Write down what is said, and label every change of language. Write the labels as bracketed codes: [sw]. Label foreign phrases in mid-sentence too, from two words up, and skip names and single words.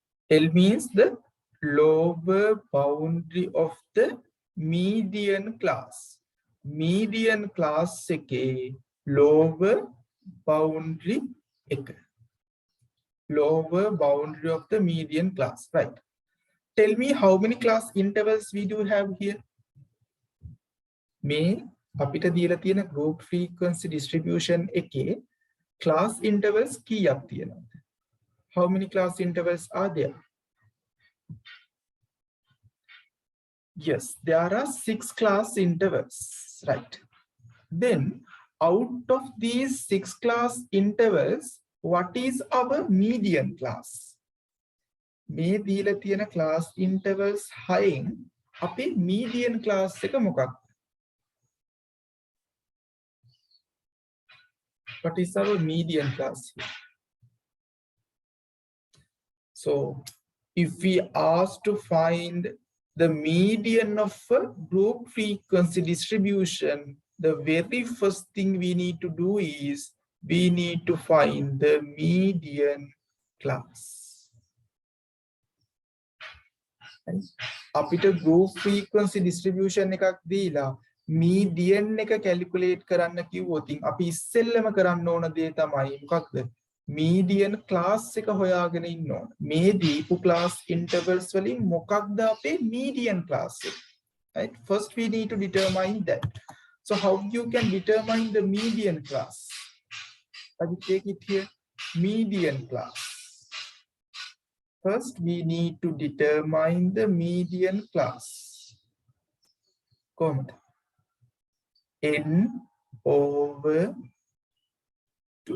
[en] L means the lower boundary of the median class. Median class [si] එකේ [en] lower boundary [si] එක. [en] Lower boundary of the median class, right? Tell me how many class intervals we do have here. [si] මේ අපිට දීලා තියෙන [en] group frequency distribution [si] එකේ [en] class intervals [si] කීයක් තියෙනවද? [en] How many class intervals are there? Yes, there are 6 class intervals, right? Then out of these 6 class intervals, what is our median class? [si] මේ දීලා තියෙන [en] class intervals [si] 6න් අපේ [en] median class [si] එක මොකක්ද? [en] What is our median class here? So if we ask to find the median of a group frequency distribution, the very first thing we need to do is we need to find the median class. [si] අපිට [en] group frequency distribution [si] එකක් දීලා median එක calculate කරන්න කිව්වොත් අපි ඉස්සෙල්ලම කරන්න ඕන දේ තමයි මොකක්ද? [en] median class [si] එක හොයාගෙන ඉන්න ඕන. මේ දීපු [en] class intervals [si] වලින් මොකක්ද අපේ [en] median class [si] එක? [en] Right? First we need to determine that. So how you can determine the median class? I will take it here. Median class. First we need to determine the median class. Comment. N over 2.